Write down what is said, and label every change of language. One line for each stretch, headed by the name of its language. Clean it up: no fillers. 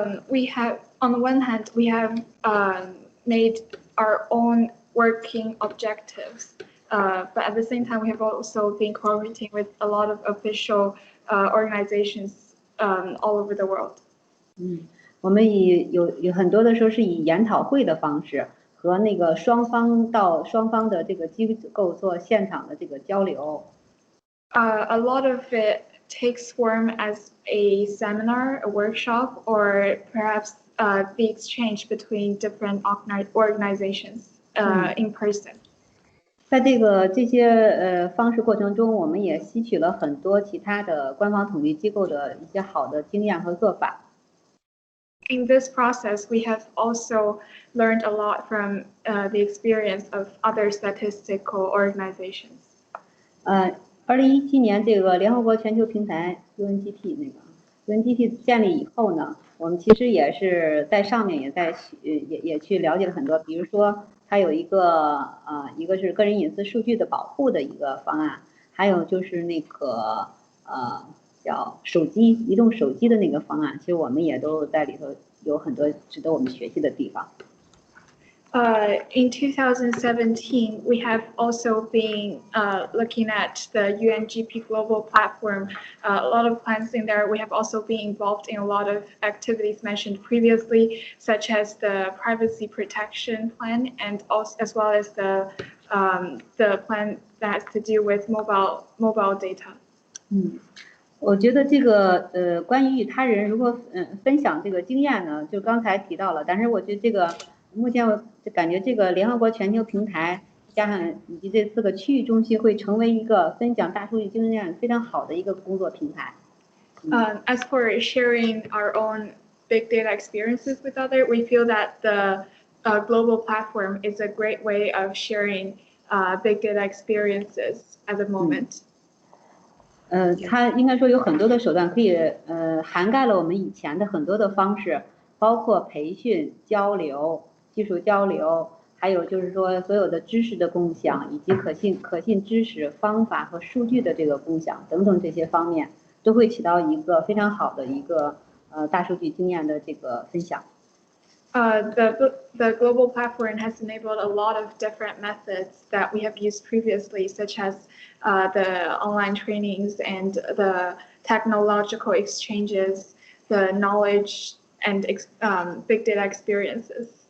English: We have, on the one hand, we have made our own working objectives, but at the same time, we have also been cooperating with a lot of official organizations all over the world.
Chinese: 我们有很多的时候是以研讨会的方式和那个双方的这个机构做现场的这个交流。
English: A lot of it takes form as a seminar, a workshop, or perhaps the exchange between different organizations in person.
Chinese: 在这些方式过程中，我们也吸取了很多其他的官方统计机构的一些好的经验和做法。
English: In this process, we have also learned a lot from the experience of other statistical organizations.
Chinese: 2017年这个联合国全球平台 UNGP 建立以后呢，我们其实也是在上面也去了解了很多，比如说它有一个是个人隐私数据的保护的一个方案，还有就是那个叫移动手机的那个方案，其实我们也都在里头有很多值得我们学习的地方。
English: In 2017, we have also been looking at the UNGP global platform. A lot of plans in there. We have also been involved in a lot of activities mentioned previously, such as the privacy protection plan, and also as well as the plan that has to do with mobile data.
Chinese: 我觉得这个关于与他人如何分享这个经验呢，就刚才提到了，但是我觉得这个目前我感觉这个联合国全球平台加上以及这4个区域中心会成为一个分享大数据经验非常好的一个工作平台。
English: As for sharing our own big data experiences with others, we feel that the global platform is a great way of sharing big data experiences at the moment.
Chinese: 它应该说有很多的手段可以涵盖了我们以前的很多的方式，包括培训、交流、技术交流，还有就是说所有的知识的共享，以及可信知识方法和数据的这个共享等等这些方面，都会起到一个非常好的一个大数据经验的这个分享。
English: The global platform has enabled a lot of different methods that we have used previously, such as the online trainings and the technological exchanges, the knowledge and big data experiences.